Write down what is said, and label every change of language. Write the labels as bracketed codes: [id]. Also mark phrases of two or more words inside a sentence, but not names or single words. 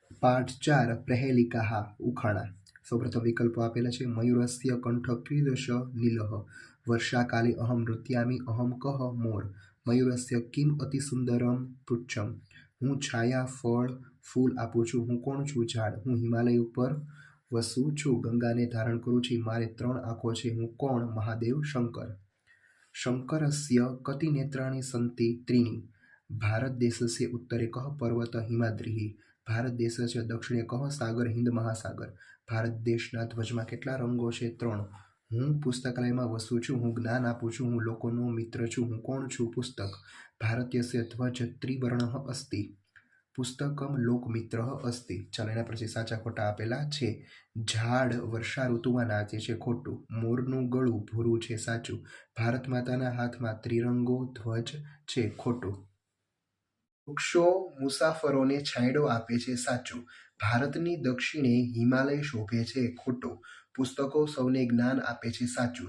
[sa] पाठ 4 प्रहेलिकाः उखाणा। [gu] સૌપ્રથમ વિકલ્પો આપેલા છે। [sa] मयूरस्य कंठ कीदृश नीलः, वर्षाकाले अहं नृत्यामि अहं कः मोर, मयूरस्य किम अतिसुंदरम पुच्छम, [gu] હું છાયા ફળ ફૂલ आपું છું, હું કોણ છું ઝાડ, હું હિમાલય ઉપર વસું છું, ગંગાને ધારણ કરું છું, મારે 3 આંખો છે, હું કોણ મહાદેવ શંકર। [sa] शङ्करस्य कति नेत्राणि सन्ति त्रीणि, भारतदेशस्य उत्तरे कः पर्वतः हिमाद्रिः, भारतदेशस्य दक्षिणे कः सागर हिंद महासागर, [gu] ભારત દેશના ધ્વજમાં કેટલા રંગો છે 3, હું પુસ્તકાલયમાં વસું છું, હું જ્ઞાન આપું છું, હું લોકોનો મિત્ર છું, હું કોણ છું પુસ્તક, [sa] ભારતીયस्य ध्वज त्रिवर्णः अस्ति, पुस्तकम लोकमित्रः अस्ति। [gu] ચાલો એના પછી સાચા ખોટા આપેલા છે। ઝાડ વર્ષા ઋતુમાં નાચે છે ખોટું, મોરનું ગળું ભૂરું છે સાચું, ભારત માતાના હાથમાં ત્રિરંગો ધ્વજ છે ખોટું, વૃક્ષો મુસાફરોને છાંયડો આપે છે સાચું, ભારતની દક્ષિણે હિમાલય શોભે છે ખોટું, પુસ્તકો સૌને જ્ઞાન આપે છે સાચું।